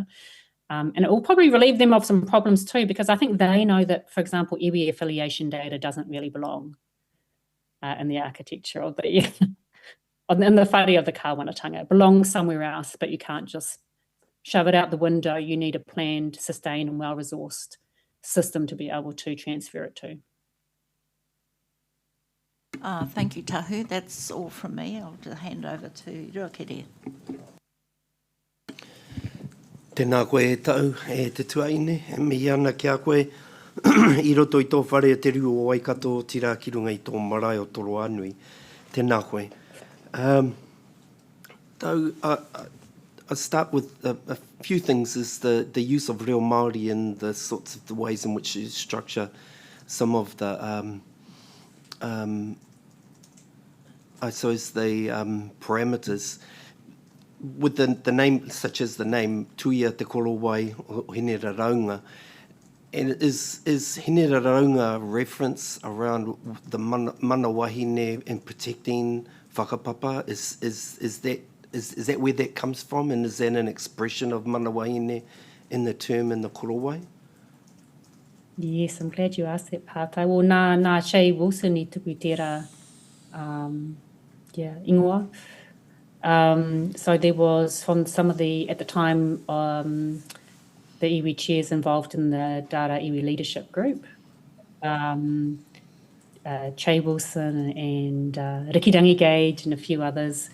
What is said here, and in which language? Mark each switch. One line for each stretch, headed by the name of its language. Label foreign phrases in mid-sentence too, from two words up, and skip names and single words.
English: And it will probably relieve them of some problems too, because I think they know that, for example, iwi affiliation data doesn't really belong in the architecture of the in the whare of the kāwanatanga. It belongs somewhere else, but you can't just shove it out the window. You need a planned, sustained and well-resourced system to be able to transfer it to. Thank you, Tahu. That's all from me. I'll just hand over to Ruakere.
Māori: Tēnā koe e tau e te tuaine, e mihi ana ki a koe, I roto I tō whare te riu o Waikato, tira ki runga I tō marae o Toro Anui. Tēnā koe.
English: I'll start with a few things, is the use of
Māori: reo Māori
English: and the sorts of the ways in which you structure some of the, I suppose, the parameters with the name, such as the name Tuia Te Korowai o Hine Raraunga. And is Hine Raraunga reference around the
Māori: mana wahine
English: and protecting whakapapa? Is that where that comes from? And is that an expression of
Māori: mana wahine
English: in the term in the korowai? Yes, I'm glad you asked that, Pātai.
Māori: Well, nā Shay Wilson I tuku tērā, ingoa.
English: So there was, from some of the, at the time, the iwi chairs involved in the Dara Iwi Leadership Group, Che Wilson and Rikirangi Gage and a few others.